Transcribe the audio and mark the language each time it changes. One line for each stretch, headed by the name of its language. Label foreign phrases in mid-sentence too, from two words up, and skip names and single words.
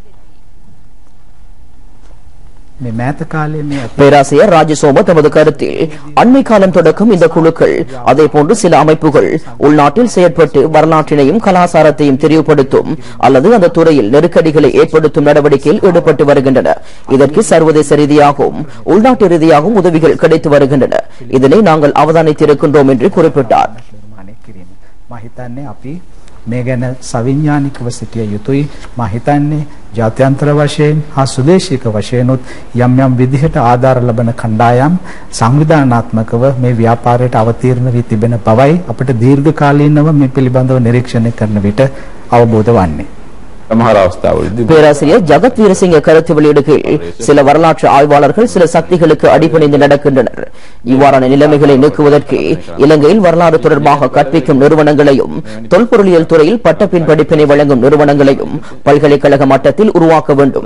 Tamil: பேராசிரியர் ராஜசோம தமது கருத்தில் அண்மை காலம் தொடக்கம் இந்த குழுக்கள் அதேபோன்று சில அமைப்புகள் உள்நாட்டில் செயற்பட்டு வரலாற்றினையும் கலாச்சாரத்தையும் தெரிவுபடுத்தும் அல்லது அந்த துறையில் நெருக்கடிகளை ஏற்படுத்தும் நடவடிக்கையில் ஈடுபட்டு வருகின்றன. இதற்கு சர்வதேச ரீதியாகவும் உள்நாட்டு ரீதியாகவும் உதவிகள் கிடைத்து வருகின்றன. இதனை நாங்கள் அவதானித்திருக்கின்றோம் என்று குறிப்பிட்டார்.
Sinhala: මේ ගැන සවිඥානිකව සිටිය යුතුයි. මා හිතන්නේ ජාත්‍යන්තර වශයෙන් හා සුදේශික වශයෙන්ුත් යම් යම් විදිහට ආධාර ලබන කණ්ඩායම් සංවිධානාත්මකව මේ ව්‍යාපාරයට අවතීර්ණ වී තිබෙන බවයි අපිට දීර්ඝ කාලීනව මේ පිළිබඳව නිරීක්ෂණය කරන විට අවබෝධ වන්නේ.
Tamil: பேராசிரியர் ஜகத் வீரசிங்க கருத்து வெளியிடுகையில் சில வரலாற்று ஆய்வாளர்கள் சில சக்திகளுக்கு அடிபணிந்து நடக்கின்றனர். இவ்வாறான நிலைமைகளை நீக்குவதற்கு இலங்கையில் வரலாறு தொடர்பாக கற்பிக்கும் நிறுவனங்களையும் தொல்பொருளியல் துறையில் பட்டப்பின் படிப்பினை வழங்கும் நிறுவனங்களையும் பல்கலைக்கழக மட்டத்தில் உருவாக்க வேண்டும்.